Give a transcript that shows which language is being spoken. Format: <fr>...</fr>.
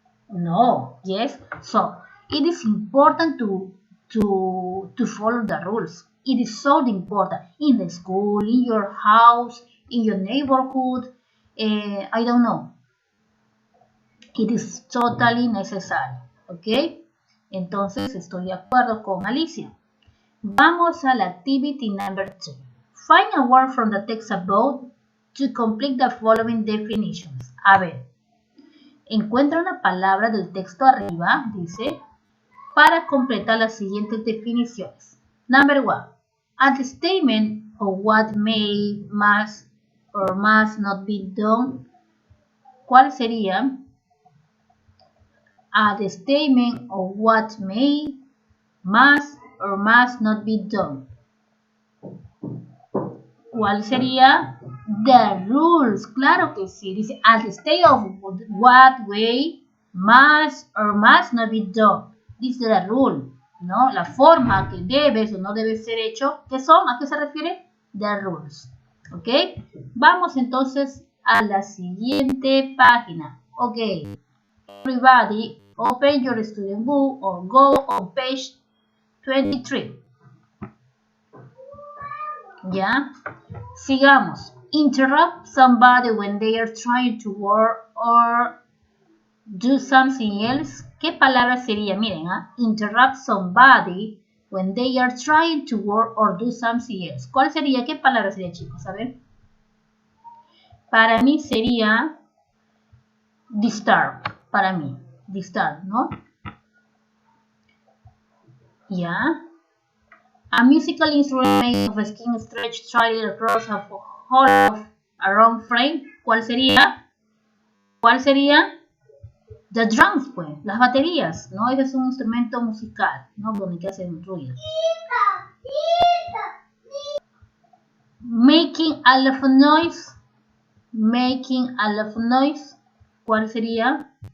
<en>No, yes. So it is important to follow the rules. It is so important in the school, in your house, in your neighborhood. I don't know. It is totally necessary.</en> <es>¿Ok? Entonces estoy de acuerdo con Alicia. Vamos a la</es> <en>activity number 2. Find a word from the text above to complete the following definitions.</en> <es>A ver, encuentra una palabra del texto arriba, dice, para completar las siguientes definiciones.</es> <en>Number 1. At the statement of what may, must, or must not be done.</en> <es>¿Cuál sería?</es> <en>At the statement of what may, must, or must not be done.</en> <es>¿Cuál sería?</es> <en>The rules.</en> <es>Claro que sí. Dice,</es> <en>at the state of what way, must, or must not be done.</en> <es>Dice</es> <en>the rule,</en> <es>¿no? La forma que debes o no debes ser hecho. ¿Qué son? ¿A qué se refiere?</es> <en>The rules.</en> <es>¿Ok? Vamos entonces a la siguiente página.</es> <en>Ok. Everybody, open your student book or go on page 23.</en> <es>¿Ya? Sigamos.</es> <en>Interrupt somebody when they are trying to work or do something else.</en> <es>¿Qué palabra sería? Miren,</es> <en>interrupt somebody when they are trying to work or do something else.</en> <es>¿Cuál sería? ¿Qué palabra sería, chicos? A ver. Para mí sería disturb. Para mí. Disturb, ¿no? ¿Ya?</es> <en>A musical instrument made of skin stretched slightly across a whole of a round frame.</en> <es>¿Cuál sería? ¿Cuál sería?</es> <en>The drums,</en> <es>pues, las baterías, ¿no? Ese es un instrumento musical, ¿no? Donde hacen ruido.</es> <en>Making a lot of noise. Making a lot of noise.</en> <es>¿Cuál sería?</es>